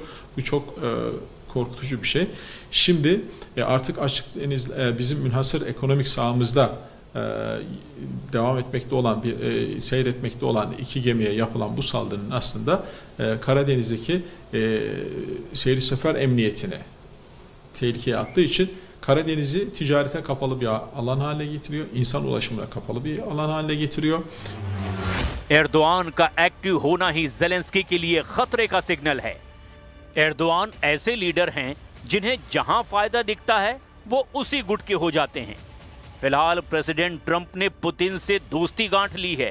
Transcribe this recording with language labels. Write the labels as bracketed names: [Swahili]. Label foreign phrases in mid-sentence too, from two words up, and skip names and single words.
[Turkish] Bu çok korkutucu bir şey. Şimdi artık açık deniz bizim münhasır ekonomik sahamızda devam etmekte olan, seyretmekte olan iki gemiye yapılan bu saldırının aslında Karadeniz'deki seyir sefer emniyetine tehlikeye attığı için Karadeniz'i ticarete kapalı bir alan haline getiriyor, insan ulaşımına kapalı bir alan haline getiriyor. [Hindi] एर्दोआन का एक्टिव होना ही ज़ेलेंस्की के लिए खतरे का सिग्नल है। एर्दोआन ऐसे लीडर हैं जिन्हें जहां फायदा दिखता है वो उसी गुट के हो जाते हैं। फिलहाल प्रेसिडेंट ट्रंप ने पुतिन से दोस्ती गांठ ली है।